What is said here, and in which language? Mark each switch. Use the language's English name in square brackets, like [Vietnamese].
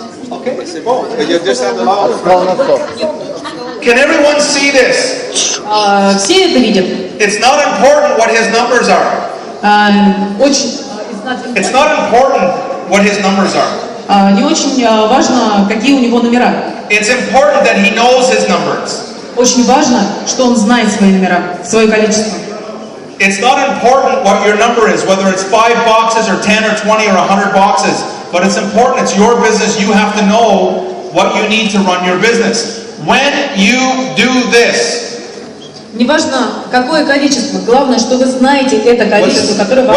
[English] Okay, [French] c'est bon. [English] You just have the [Russian] Сказал на 100. [English] Can everyone see this? [Russian] Все это видят. [English] It's not important what his numbers are. It's not important what his numbers are. [Russian] Не очень важно, какие у него номера. [English] It's important that he knows his numbers. [Russian] Очень важно, что он знает свои номера, свое количество. [English] It's not important what your number is, whether it's 5 boxes or 10 or 20 or 100 boxes, but it's important, it's your business, you have to know what you need to run your business. When you do this, [Russian] неважно, какое количество, главное, что вы знаете это количество, которое вам...